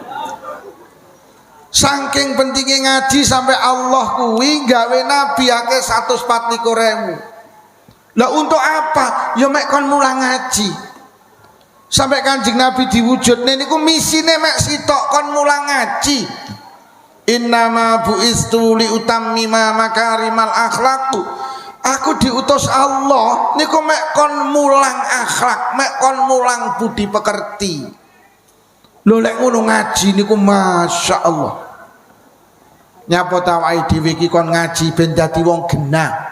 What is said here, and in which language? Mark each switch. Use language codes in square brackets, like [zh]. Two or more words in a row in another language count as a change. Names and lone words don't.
[jv] Saking pentingnya ngaji sampai Allah kuwi gawe nabi akeh 124.000. Lah untuk apa? Ya mek kon mulang ngaji. Sampai Kanjeng Nabi diwujudne niku misine mek sitok kon mulang ngaji. [ar] إنما بعثت لأتمم مكارم الأخلاق. [jv] Aku diutus Allah niku mek kon mulang akhlak, mek kon mulang budi pekerti. Lho lek ngono ngaji niku masyaallah. Nyapa tawai dhewe iki kon ngaji ben dadi wong genah.